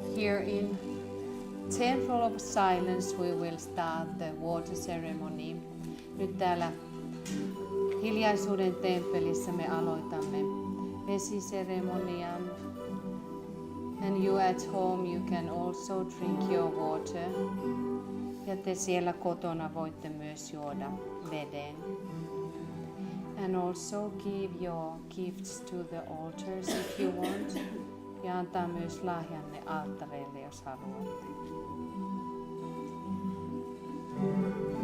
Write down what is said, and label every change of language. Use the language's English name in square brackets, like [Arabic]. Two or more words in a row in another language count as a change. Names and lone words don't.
[English] here in Temple of Silence we will start the water ceremony. [Finnish] Nyt täällä hiljaisuuden temppelissä me aloitamme vesiseremonian. [English] And you at home, you can also drink your water. [Finnish] Ja te siellä kotona voitte myös juoda veden. [English] And also give your gifts to the altars if you want. [Finnish] Ja antaa myös lahjanne alttareille, jos haluatte.